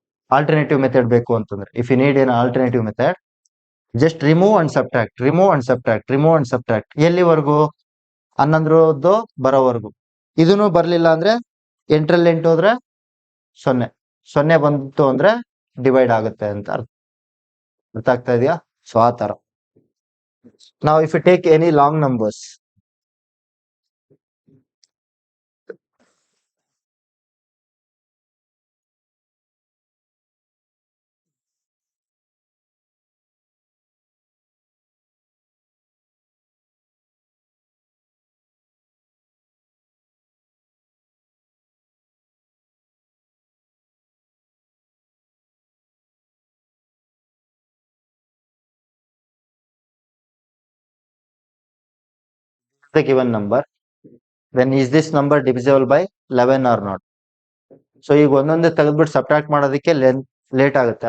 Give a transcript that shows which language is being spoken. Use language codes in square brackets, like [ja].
[kn] Alternative method ಬೇಕು ಅಂತಂದ್ರೆ, [en] If you need an alternative method, just remove and subtract, remove and subtract, remove and subtract. [kn] ಎಲ್ಲಿವರೆಗೂ? 11 ಬರೋವರೆಗೂ. ಇದನ್ನು ಬರ್ಲಿಲ್ಲ ಅಂದ್ರೆ 8ರಲ್ಲಿ 8 ಹೋದ್ರೆ 0. 0 ಬಂತು ಅಂದ್ರೆ ಡಿವೈಡ್ ಆಗುತ್ತೆ ಅಂತ ಅರ್ಥ ಆಗ್ತಾ ಇದೆಯಾ? ಸೊ ಆ ತರ. ನಾವು [en] If you take any long numbers, the given number, then is this number divisible by 11 or not? [kn] So ಈಗ ಒಂದೊಂದೇ ತೆಗೆದ್ಬಿಟ್ಟು ಸಬ್ಟ್ರಾಕ್ಟ್ ಮಾಡೋದಕ್ಕೆ ಲೇಟ್ ಆಗುತ್ತೆ.